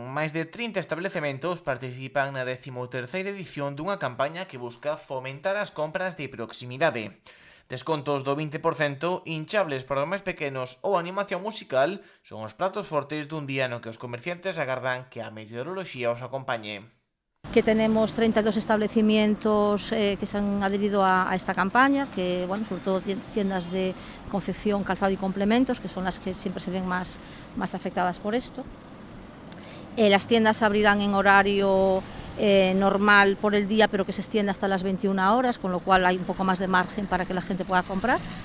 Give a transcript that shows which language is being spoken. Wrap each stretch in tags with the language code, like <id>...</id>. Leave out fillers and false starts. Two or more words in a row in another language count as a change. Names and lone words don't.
<gl>Máis de 30 establecementos participan na 13ª edición dunha campaña que busca fomentar as compras de proximidade. Descontos do 20%, hinchables para os máis pequenos ou animación musical son os pratos fortes dun día no que os comerciantes agardan que a meteoroloxía os acompañe.</gl> <es>Que tenemos 32 establecimientos que se han adherido a esta campaña, que bueno, sobre todo tiendas de confección, calzado y complementos, que son las que siempre se ven más afectadas por esto. Las tiendas abrirán en horario normal por el día, pero que se extiende hasta las 21 horas, con lo cual hay un poco más de margen para que la gente pueda comprar.</es>